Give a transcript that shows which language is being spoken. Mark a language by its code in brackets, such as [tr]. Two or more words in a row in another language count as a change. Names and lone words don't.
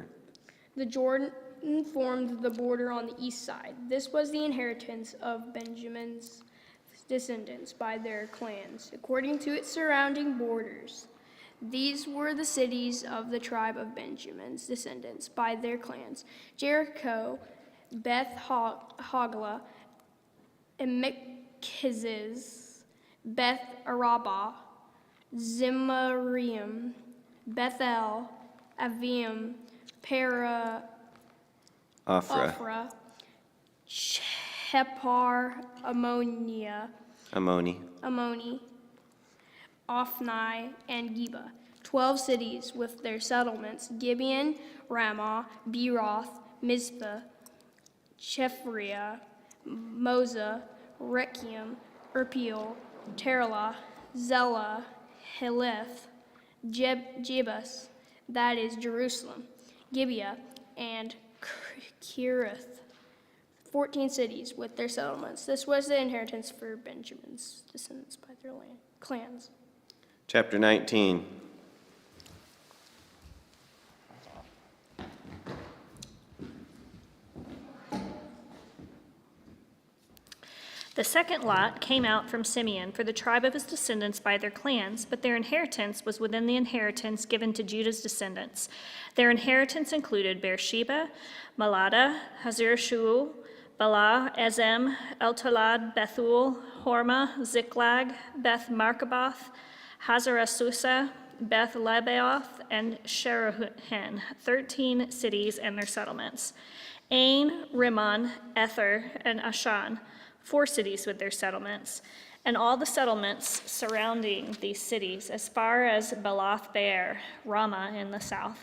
[en] The Jordan formed the border on the east side. This was the inheritance of Benjamin's descendants by their clans, according to its surrounding borders. These were the cities of the tribe of Benjamin's descendants by their clans: Jericho, Beth Hogla, Emekhiziz, Beth Arabah, Zemarium, Bethel, Avim, Ophrah, Shephar, Ammoni, Ophni, and Geba. 12 cities with their settlements: Gibeon, Ramah, Beeroth, Mizpah, Chephriah, Moza, Rechiam, Irpeel, Terlah, Zelah, Heleth, Jebus, that is Jerusalem, Gibeah, and Kirith. 14 cities with their settlements. This was the inheritance for Benjamin's descendants by their clans. Chapter 19. The second lot came out from Simeon for the tribe of his descendants by their clans, but their inheritance was within the inheritance given to Judah's descendants. Their inheritance included Beersheba, Malada, Hazar-Shual, Bala, Ezem, Eltolad, Bethul, Hormah, Ziklag, Beth Markaboth, Hazar-Susa, Beth Lebaoth, and Sheruhen, 13 cities and their settlements. Ain, Rimmon, Ether, and Ashan, 4 cities with their settlements, and all the settlements surrounding these cities as far as Balath Beer, Ramah in the south.